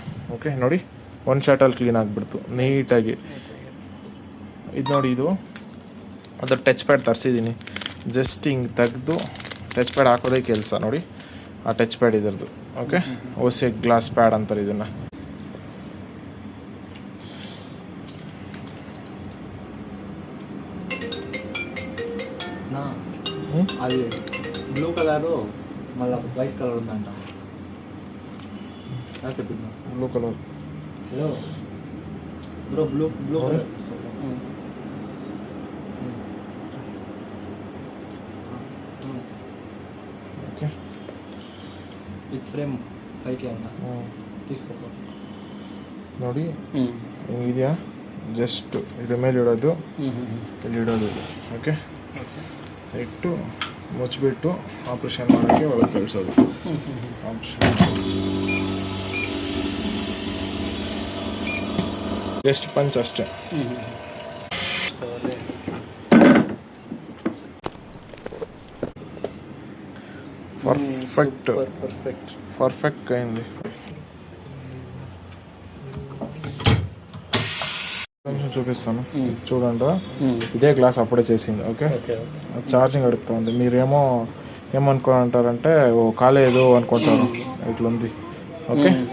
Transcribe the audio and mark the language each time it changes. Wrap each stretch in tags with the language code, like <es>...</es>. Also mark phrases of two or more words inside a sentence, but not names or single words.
<kn>ಓಕೆ ನೋಡಿ, ಒಂದು ಶಾರ್ಟಲ್ಲಿ ಕ್ಲೀನ್ ಆಗಿಬಿಡ್ತು ನೀಟಾಗಿ. ಇದು ನೋಡಿ, ಇದು ಅದ್ರ</kn> <en>touch pad</en> <kn>ತರಿಸಿದ್ದೀನಿ. ಜಸ್ಟ್ ಹಿಂಗೆ ತೆಗೆದು</kn> <en>touch pad</en> <kn>ಹಾಕೋದೇ ಕೆಲಸ ನೋಡಿ. ಆ</kn> <en>touch pad</en> <kn>ಇದರದ್ದು. ಓಕೆ, OCO</kn> <en>glass pad</en> <kn>ಅಂತಾರೆ ಇದನ್ನು.</kn> <te>అది</te> <en>blue colour</en> <te>మళ్ళీ</te> <en>white colour</en> <te>ఉందంట.</te> <en>blue colour. hello bro, blue colour.</en> <te>ఓకే,</te> <en>with frame</en> <te>5K అంట. తీసుకో</te> <kn>ನೋಡಿ, ಹಿಂಗಿದೆಯಾ? ಜಸ್ಟ್ ಇದ್ರ ಮೇಲೆ ಇಡೋದು, ಇಲ್ಲಿ ಇಡೋದು. ಓಕೆ, ಇಟ್ಟು ಮುಚ್ಚಿಬಿಟ್ಟು ಆಪ್ರೇಷನ್ ಮಾಡೋಕ್ಕೆ ಒಳಗೆ ಕಳಿಸೋದು. ಜಸ್ಟ್ ಪಂಚ್ ಅಷ್ಟೇ. ಪರ್ಫೆಕ್ಟ್ ಕೈಂದು</kn> <te>చూపిస్తాను చూడండి. ఇదే గ్లాస్ అప్పుడే చేసింది. ఓకే, ఛార్జింగ్ అడుగుతా ఉంది. మీరేమో ఏమనుకుంటారంటే ఓ కాలేదు అనుకుంటారు, ఇట్లుంది.</te>